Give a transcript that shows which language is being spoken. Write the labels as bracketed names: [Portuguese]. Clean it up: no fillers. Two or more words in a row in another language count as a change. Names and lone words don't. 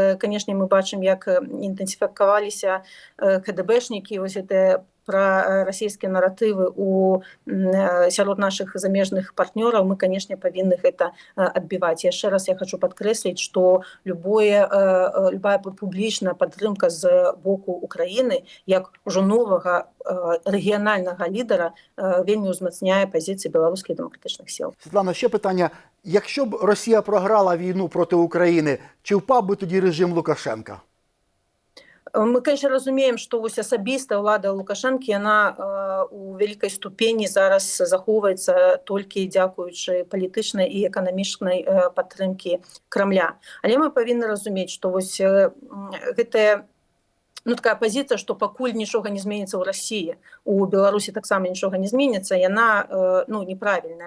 [Belarusian] Канешне, мы бачым, як інтэнсіфікаваліся КДБшнікі, вось гэтыя пра расійскія наратывы сярод нашых замежных партнёраў, мы, канешне, павінны гэта адбіваць. Яшчэ раз я хочу падкрэсліць, што любая публічная падтрымка з боку Украіны як ужо новага рэгіянальнага лідара вельмі ўзмацняе пазіцыі беларускіх дэмакратычных сіл. [Ukrainian] Світлана, ще питання. Якщо б Росія програла війну проти України, чи впав би тоді режим Лукашенка? [Belarusian] Мы, конечно, разумеем, што вось асабіста ўлада Лукашэнкі, яна у вялікай ступені зараз захоўваецца толькі дзякуючы палітычнай і эканамічнай падтрымкі Крамля. Але мы павінны разумець, што вось гэтая такая пазіцыя, што пакуль нічога не зменіцца ў Расіі, у Беларусі таксама нічога не зменіцца, яна неправільная.